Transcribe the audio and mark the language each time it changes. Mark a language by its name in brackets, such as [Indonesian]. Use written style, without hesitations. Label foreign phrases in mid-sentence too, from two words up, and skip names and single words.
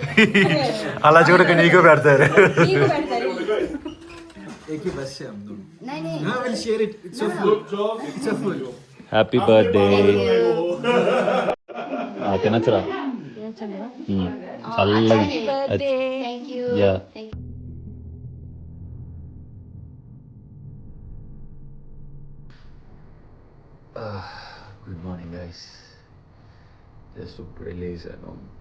[Telugu] అలా చూడక నీకు పెడతారు. నీకు పెడతారు. [Hindi] एक ही बस से हम दोनों. नहीं [English] I will share it. It's a food. It's a food. happy birthday [Telugu] తినచ్చురా చల్లగా యా [English] good morning guys just [Telugu] ఇప్పుడే లేసాను